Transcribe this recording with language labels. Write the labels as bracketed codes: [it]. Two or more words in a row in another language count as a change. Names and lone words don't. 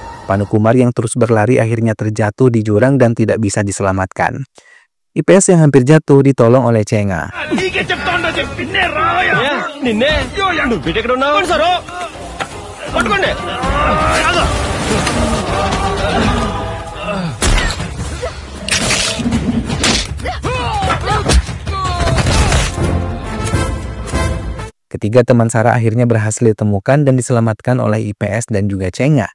[id] Panukumar yang terus berlari akhirnya terjatuh di jurang dan tidak bisa diselamatkan. IPS yang hampir jatuh ditolong oleh Cenga. [te] నిన్నే నువ్వు ఎక్కడ ఉన్నావు సార్ పట్టుకోండి [id] Ketiga teman Sarah akhirnya berhasil ditemukan dan diselamatkan oleh IPS dan juga Cenga.